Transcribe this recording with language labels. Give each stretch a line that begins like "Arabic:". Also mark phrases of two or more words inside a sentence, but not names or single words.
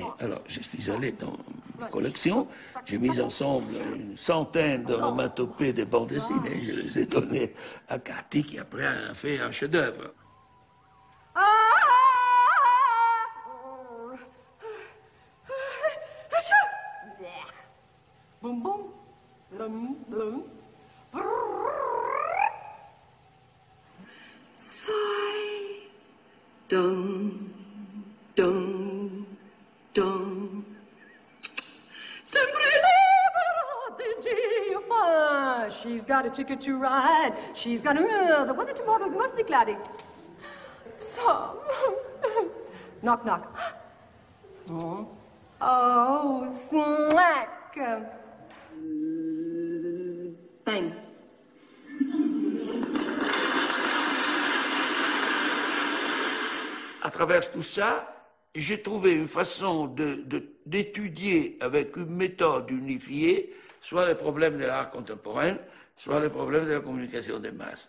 French: Alors, je suis allé dans ma collection, j'ai mis ensemble une centaine d'onomatopées des bandes dessinées, je les ai données à Cathy qui après a fait un chef-d'œuvre. Boum boum, blum blum, sigh, dum dum dum.
Italian: Sempre libera di Dio.
English: She's got a ticket to ride. She's got the weather tomorrow must be cloudy. So, knock knock. Oh, smack! Bang.
French: À travers tout ça, j'ai trouvé une façon d'étudier avec une méthode unifiée soit les problèmes de l'art contemporain, soit les problèmes de la communication des masses.